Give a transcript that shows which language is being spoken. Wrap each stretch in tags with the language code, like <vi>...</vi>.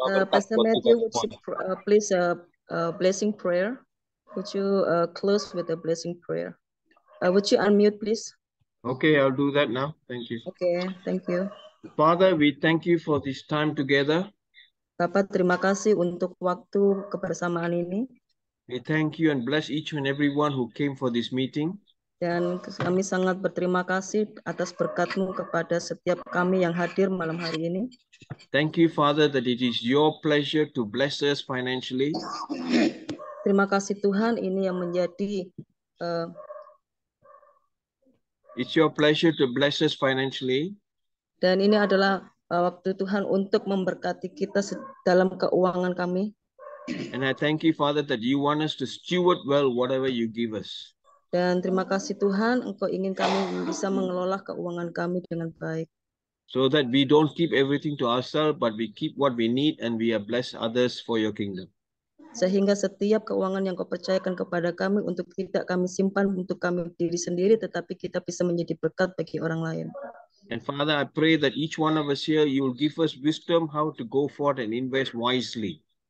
<en>Pastor Matthew, would you please blessing prayer? Would you close with a blessing prayer? Would you unmute, please? Okay, I'll do that now. Thank you. Okay, thank you. Father, we thank you for this time together.</en> <id>Bapak, terima kasih untuk waktu kebersamaan ini.</id> <en>We thank you and bless each and everyone who came for this meeting.</en> <id>Dan kami sangat berterima kasih atas berkat-Mu kepada setiap kami yang hadir malam hari ini.</id> <en>Thank you, Father, that it is your pleasure to bless us financially.</en> <id>Terima kasih Tuhan, ini yang menjadi</id> <en>It's your pleasure to bless us financially.</en> <id>dan ini adalah waktu Tuhan untuk memberkati kita dalam keuangan kami.</id> <en>And I thank you, Father, that you want us to steward well whatever you give us.</en> <id>Dan terima kasih Tuhan, Engkau ingin kami bisa mengelola keuangan kami dengan baik.</id> <en>So that we don't keep everything to ourselves, but we keep what we need and we are bless others for your kingdom.</en> <id>Sehingga setiap keuangan yang Kau percayakan kepada kami untuk tidak kami simpan untuk kami diri sendiri, tetapi kita bisa menjadi berkat bagi orang lain.</id> <en>And Father, I pray that each one of us here, you will give us wisdom how to go forth and invest wisely.</en>